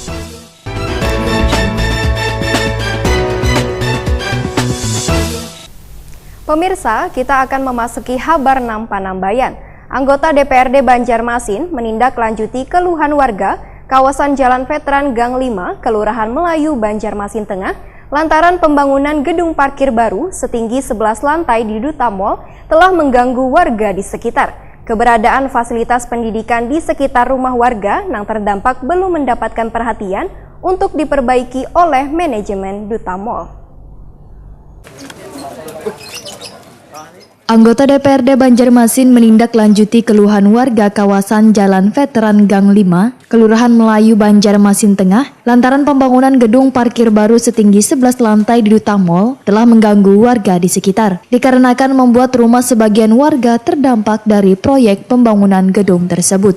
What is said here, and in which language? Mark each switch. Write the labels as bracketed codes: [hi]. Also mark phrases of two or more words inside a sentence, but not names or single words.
[id] Pemirsa, kita akan memasuki Habar 6 Panambayan. Anggota DPRD Banjarmasin menindaklanjuti keluhan warga kawasan Jalan Veteran Gang 5, Kelurahan Melayu, Banjarmasin Tengah, lantaran pembangunan gedung parkir baru setinggi 11 lantai di Duta Mall telah mengganggu warga di sekitar. Keberadaan fasilitas pendidikan di sekitar rumah warga yang terdampak belum mendapatkan perhatian untuk diperbaiki oleh manajemen Duta Mall. Anggota DPRD Banjarmasin menindaklanjuti keluhan warga kawasan Jalan Veteran Gang 5, Kelurahan Melayu, Banjarmasin Tengah, lantaran pembangunan gedung parkir baru setinggi 11 lantai di Duta Mall telah mengganggu warga di sekitar, dikarenakan membuat rumah sebagian warga terdampak dari proyek pembangunan gedung tersebut.